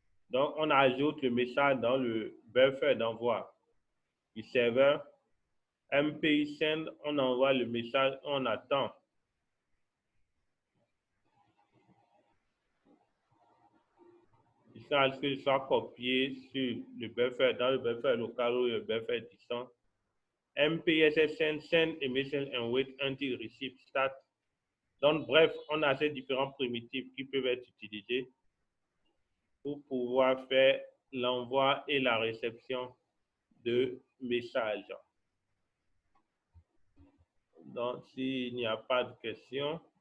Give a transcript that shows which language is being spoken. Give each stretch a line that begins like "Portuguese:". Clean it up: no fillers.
French: Donc, on ajoute le message dans le buffer d'envoi du serveur. MP send, on envoie le message, on attend. Jusqu'à ce qu'il soit copié sur le buffer, dans le buffer local ou le buffer distant.
English: MPSSN, send a message and wait until receive start.
French: Donc, bref, on a ces différents primitifs qui peuvent être utilisés pour pouvoir faire l'envoi et la réception de messages. Donc, s'il n'y a pas de questions.